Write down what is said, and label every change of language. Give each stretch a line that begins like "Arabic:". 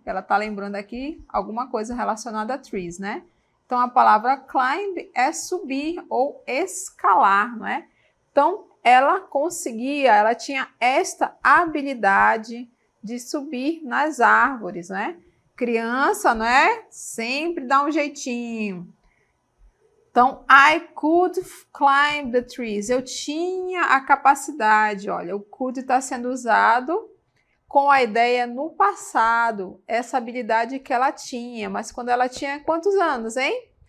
Portuguese: Ela tá lembrando aqui alguma coisa relacionada a trees, né? Então, a palavra climb é subir ou escalar, não é? Então, ela conseguia, ela tinha esta habilidade de subir nas árvores, né? Criança, não é? Sempre dá um jeitinho.
English: Então, I could climb the trees.
Portuguese: Eu tinha a capacidade, olha, o could está sendo usado com a ideia no passado, essa habilidade que ela tinha. Mas quando ela tinha quantos anos, hein?